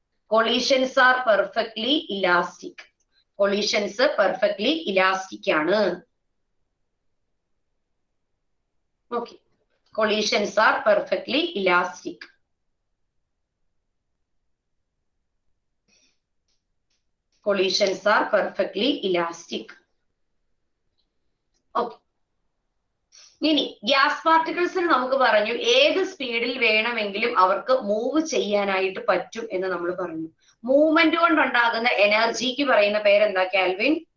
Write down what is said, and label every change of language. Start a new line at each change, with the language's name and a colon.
English: Collisions are perfectly elastic.
Malayalam: Collisions perfectly elastic ആണ്.
English: Okay, collisions are perfectly elastic. Collisions are perfectly elastic. Okay.
Malayalam: ഇനി gas പാർട്ടിക്കിൾസിന് നമുക്ക് പറഞ്ഞു ഏത് സ്പീഡിൽ വേണമെങ്കിലും അവർക്ക് മൂവ് ചെയ്യാനായിട്ട് പറ്റും എന്ന് നമ്മൾ പറഞ്ഞു. മൂവ്മെന്റ് കൊണ്ടുണ്ടാകുന്ന എനർജിക്ക് പറയുന്ന പേരെന്താ കാൽവിൻ?